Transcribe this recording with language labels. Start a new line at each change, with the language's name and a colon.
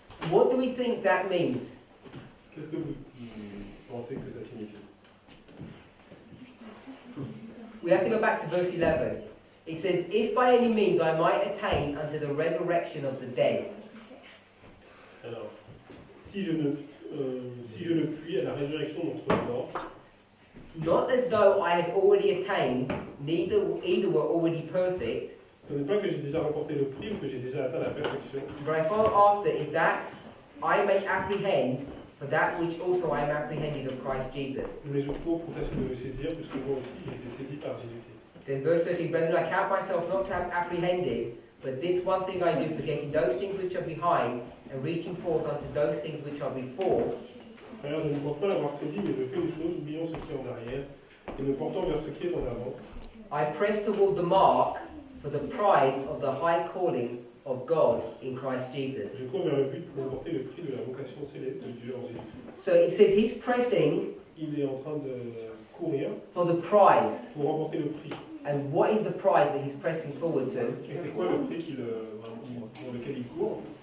English: What do we think that means?
French: Qu'est-ce que vous pensez que ça signifie?
English: We have to go back to verse 11. It says, if by any means I might attain unto the resurrection of the dead.
French: Alors, si je ne puis à la résurrection d'entre les morts,
English: Not as though I had already attained, either were already perfect,
French: Ce n'est pas que j'ai déjà remporté le prix ou que j'ai déjà atteint la perfection.
English: but I follow after in that I may apprehend for that which also I am apprehended of Christ Jesus.
French: Mais je cours pour tâcher de le saisir, puisque moi aussi j'ai été saisi par Jésus-Christ.
English: Then verse 13, brethren, I count myself not to have apprehended, but this one thing I do, forgetting those things which are behind, and reaching forth unto those things which are before.
French: Frère, je ne pense pas l'avoir saisi, mais je fais une chose, oubliant ce qui est en arrière, et me portant vers ce qui est en avant.
English: I press toward the mark for the prize of the high calling of God in Christ Jesus.
French: Je cours vers le but pour remporter le prix de la vocation céleste de Dieu en Jésus-Christ.
English: So it says he's pressing
French: Il est en train de courir
English: for the prize.
French: pour remporter le prix.
English: And what is the prize that he's pressing forward to?
French: Et c'est quoi le prix pour lequel il court?